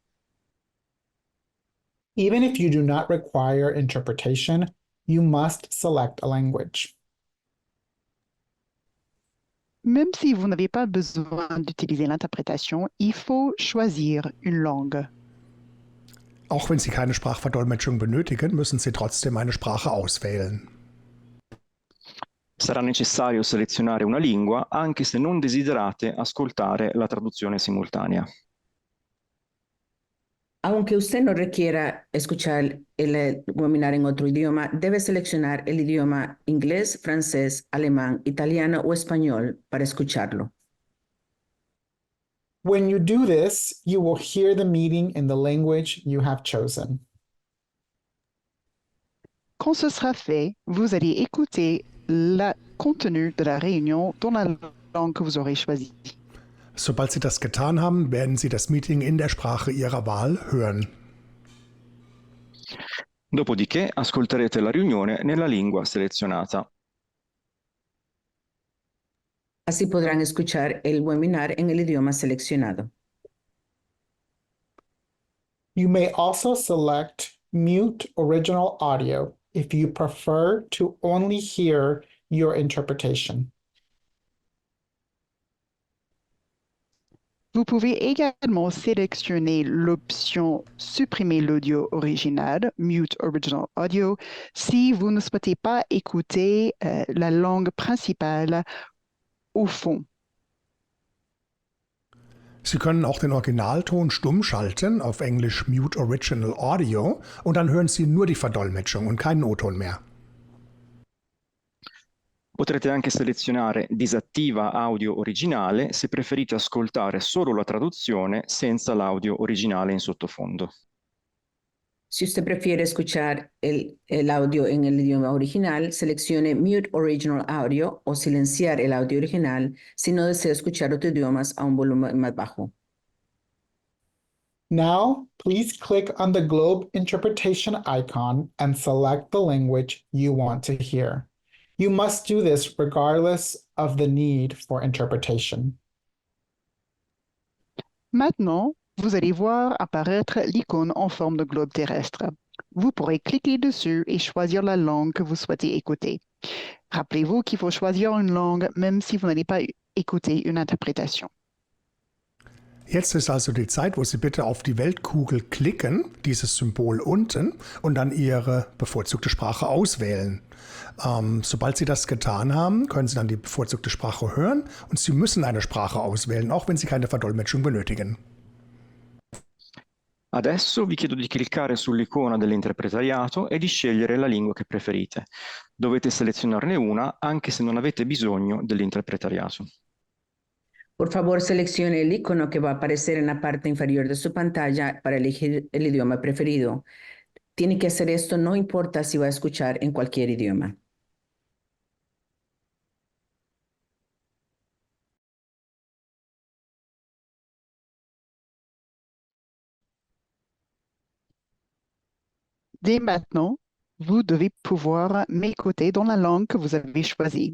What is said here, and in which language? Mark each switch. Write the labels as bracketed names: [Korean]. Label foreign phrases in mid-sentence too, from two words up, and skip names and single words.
[English] Even if you do not require interpretation, you must select a language. [French] Même si vous n'avez pas besoin d'utiliser l'interprétation, il faut choisir une langue. [German] Auch wenn Sie keine Sprachverdolmetschung benötigen, müssen Sie trotzdem eine Sprache auswählen. [Italian] Sarà necessario selezionare una lingua anche se non desiderate ascoltare la traduzione simultanea. [Spanish] Aunque usted no requiera escuchar el webinar en otro idioma, debe seleccionar el idioma inglés, francés, alemán, italiano o español para escucharlo. [English] When you do this, you will hear the meeting in the language you have chosen. [French] Quand ce sera fait, vous allez écouter le contenu de la réunion dans la langue que vous aurez choisie. [German] Sobald Sie das getan haben, werden Sie das Meeting in der Sprache Ihrer Wahl hören. [Italian] Dopodiché ascolterete la riunione nella lingua selezionata. [Spanish] Así podrán escuchar el webinar en el idioma seleccionado. [English] You may also select mute original audio if you prefer to only hear your interpretation. [French] Vous pouvez également sélectionner l'option Supprimer l'audio original, [English] Mute Original Audio, [French] si vous ne souhaitez pas écouter la langue principale au fond. [German] Sie können auch den Originalton stumm schalten, auf Englisch [English] Mute Original Audio, [German] und dann hören Sie nur die Verdolmetschung und keinen O-Ton mehr. [Italian] Potrete anche selezionare disattiva audio originale se preferite ascoltare solo la traduzione senza l'audio originale in sottofondo. [Spanish] Si usted prefiere escuchar el audio en el idioma original, seleccione [English] Mute Original Audio [Spanish] o silenciar el audio original si no desea escuchar otros idiomas a un volumen más bajo. [English] Now, please click on the globe interpretation icon and select the language you want to hear. You must do this regardless of the need for interpretation. [French] Maintenant, vous allez voir apparaître l'icône en forme de globe terrestre. Vous pourrez cliquer dessus et choisir la langue que vous souhaitez écouter. Rappelez-vous qu'il faut choisir une langue même si vous n'allez pas écouter une interprétation. [German] Jetzt ist also die Zeit, wo Sie bitte auf die Weltkugel klicken, dieses Symbol unten, und dann Ihre bevorzugte Sprache auswählen. Sobald Sie das getan haben, können Sie dann die bevorzugte Sprache hören und Sie müssen eine Sprache auswählen, auch wenn Sie keine Verdolmetschung benötigen. [Italian] Adesso vi chiedo di cliccare sull'icona dell'interpretariato e di scegliere la lingua che preferite. Dovete selezionarne una anche se non avete bisogno dell'interpretariato. [Spanish] Por favor, seleccione el icono que va a aparecer en la parte inferior de su pantalla para elegir el idioma preferido. Tiene que hacer esto, no importa si va a escuchar en cualquier idioma. [French] Dès maintenant, vous devez pouvoir m'écouter dans la langue que vous avez choisie.